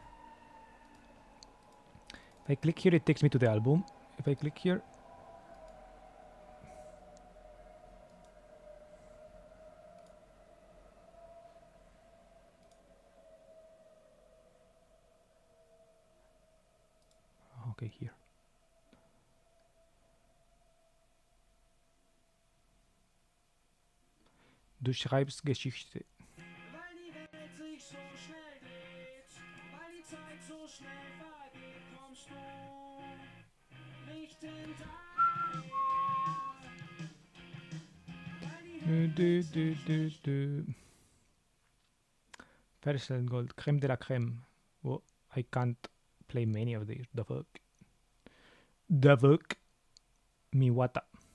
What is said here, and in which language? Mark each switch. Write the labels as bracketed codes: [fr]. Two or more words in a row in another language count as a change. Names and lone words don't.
[en] If I click here, it takes me to the album. If I click here... Okay, here. [de] Du schreibst Geschichte. Weil die Welt sich so schnell dreht, weil die Zeit so schnell vergeht, kommst du nicht hinterher. [en] Personal Gold, [fr] creme de la creme. [en] Well, I can't play many of these. The fuck? The fuck? Miwata.